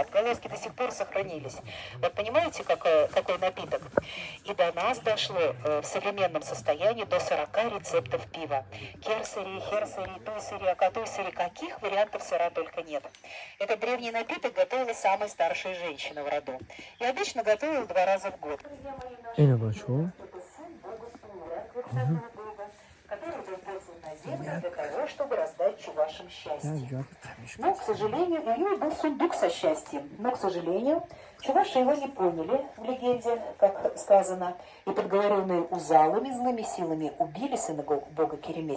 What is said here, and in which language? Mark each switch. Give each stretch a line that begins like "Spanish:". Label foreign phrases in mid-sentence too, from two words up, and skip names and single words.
Russian: Отголоски до сих пор сохранились. Вот понимаете, какой напиток? И до нас дошло в современном состоянии до 40 рецептов пива. Керсери, херсери, туйсери, акатуйсери. Каких вариантов сыра только нет. Этот древний напиток готовила самая старшая женщина в роду. И обычно готовила 2 раза в год.
Persian: اینو با چون
Russian: Который был послан на землю для того, чтобы раздать чувашам счастье. Но, к сожалению, у него был сундук со счастьем. Но, к сожалению, чуваши его не поняли в легенде, как сказано, и подговоренные узалами, злыми силами, убили сына бога Кереметь.